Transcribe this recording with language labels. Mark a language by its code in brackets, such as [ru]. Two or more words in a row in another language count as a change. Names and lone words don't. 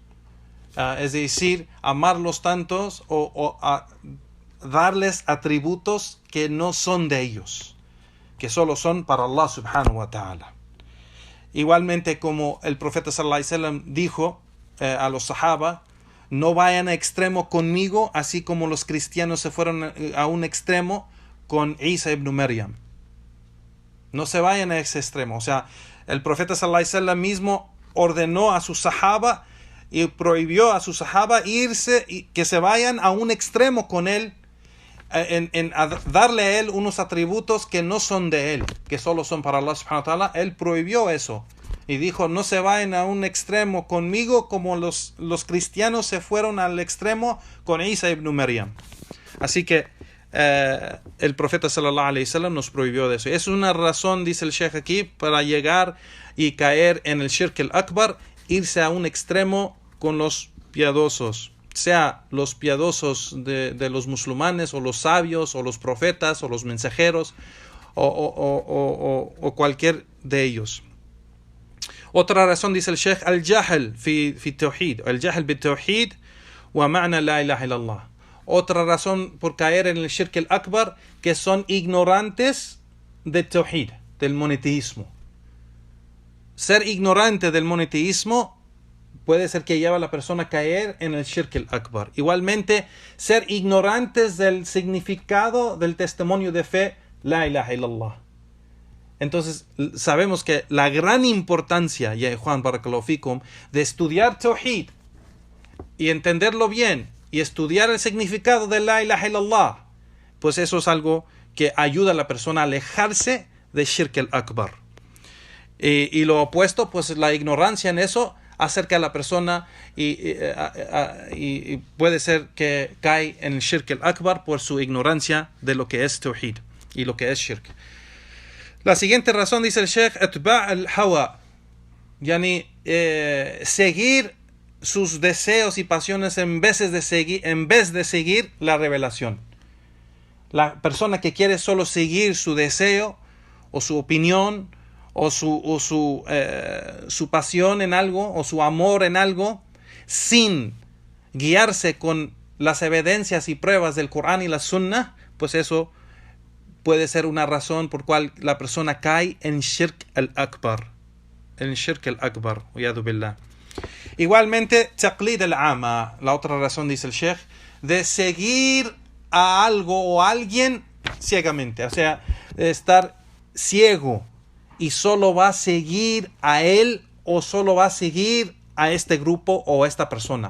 [es] Es decir, amarlos tantos o darles atributos que no son de ellos, que solo son para [ar] الله سبحانه وتعالى. [es] Igualmente, como el profeta [ar] صلى الله عليه وسلم [es] dijo a los sahaba, no vayan a extremo conmigo, así como los cristianos se fueron a un extremo con Isa ibn Maryam. No se vayan a ese extremo. O sea, el profeta [ar] صلى الله عليه وسلم [es] mismo ordenó a sus sahaba y prohibió a sus sahaba irse y que se vayan a un extremo con él, a darle a él unos atributos que no son de él, que solo son para [ar] الله سبحانه وتعالى. [es] Él prohibió eso. Y dijo, no se vayan a un extremo conmigo como los cristianos se fueron al extremo con Isa ibn Maryam. Así que el profeta [ar] صلى الله عليه وسلم [es] nos prohibió de eso. Es una razón, dice el sheikh aquí, para llegar y caer en el [ar] الشرك الأكبر, [es] irse a un extremo con los piadosos. sea los piadosos de los musulmanes, o los sabios, o los profetas, o los mensajeros, o cualquier de ellos. Otra razón, dice el Sheikh, [ar] الجهل في التوحيد، الجهل بالتوحيد ومعنى لا إله إلا الله. [es] Otra razón por caer en el [ar] الشرك الأكبر, [es] que son ignorantes de tawhid, del monoteísmo. Ser ignorante del monoteísmo puede ser que lleve a la persona a caer en el [ar] الشرك الأكبر. [es] Igualmente, ser ignorantes del significado del testimonio de fe, [ar] لا إله إلا الله. [es] Entonces, sabemos que la gran importancia, ya Juan [ar] بارك الله فيكم, [es] de estudiar tawhid y entenderlo bien y estudiar el significado de [ar] لا إله إلا الله, [es] pues eso es algo que ayuda a la persona a alejarse de [ar] الشرك الأكبر. [es] Y lo opuesto, pues la ignorancia en eso acerca a la persona y puede ser que cae en el [ar] الشرك الأكبر [es] por su ignorancia de lo que es tawhid y lo que es shirk. La siguiente razón, dice el Sheikh, [ar] اتباع الهوى, [es] yani seguir sus deseos y pasiones en vez de seguir la revelación. La persona que quiere solo seguir su deseo o su opinión o su pasión en algo o su amor en algo, sin guiarse con las evidencias y pruebas del Corán y la Sunnah, pues eso puede ser una razón por cual la persona cae en shirk al-akbar. [ar] En الشرك الأكبر، العياذ بالله. [es] Igualmente, [ar] تقليد الأعمى, [es] la otra razón, dice el Sheikh, de seguir a algo o a alguien ciegamente. O sea, de estar ciego y solo va a seguir a él o solo va a seguir a este grupo o a esta persona.